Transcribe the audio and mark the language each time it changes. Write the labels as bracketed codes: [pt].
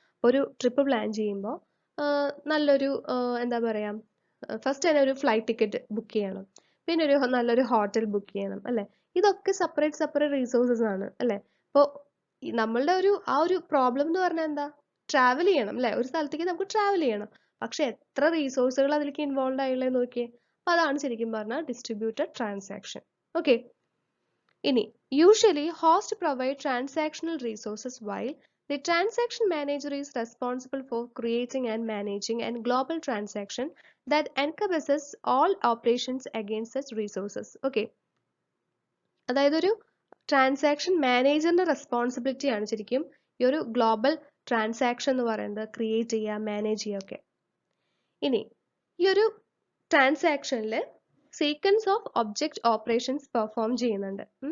[ml] ഒരു trip plan ചെയ്യുമ്പോൾ നല്ലൊരു എന്താ പറയാ, ഫസ്റ്റ് തന്നെ ഒരു ഫ്ലൈറ്റ് ടിക്കറ്റ് ബുക്ക് ചെയ്യണം, പിന്നെ ഒരു നല്ലൊരു ഹോട്ടൽ ബുക്ക് ചെയ്യണം അല്ലെ. ഇതൊക്കെ സെപ്പറേറ്റ് റിസോഴ്സസ് ആണ് അല്ലെ. അപ്പോൾ നമ്മളുടെ ആ ഒരു പ്രോബ്ലം എന്ന് പറഞ്ഞാൽ എന്താ? ട്രാവൽ ചെയ്യണം അല്ലെ, ഒരു സ്ഥലത്തേക്ക് നമുക്ക് ട്രാവൽ ചെയ്യണം. പക്ഷെ എത്ര റിസോഴ്സുകൾ അതിലേക്ക് ഇൻവോൾവ് ആയുള്ളത് നോക്കിയേ. അപ്പൊ അതാണ് ശരിക്കും പറഞ്ഞാൽ ഡിസ്ട്രിബ്യൂട്ടഡ് ട്രാൻസാക്ഷൻ. [en] okay, [ml] ഇനി [en] Usually host provide transactional resources while the transaction manager is responsible for creating and managing a global transaction that encompasses all operations against such resources. [ml] Okay, അതായത് ഒരു ട്രാൻസാക്ഷൻ മാനേജറിന്റെ റെസ്പോൺസിബിലിറ്റി ആണ് ശരിക്കും ഈ ഒരു global transaction എന്ന് പറയുന്നത് create ചെയ്യുക, manage ചെയ്യുക ഒക്കെ. ഇനി ഈ ഒരു ട്രാൻസാക്ഷനിൽ sequence of object operations perform ചെയ്യുന്നുണ്ട്.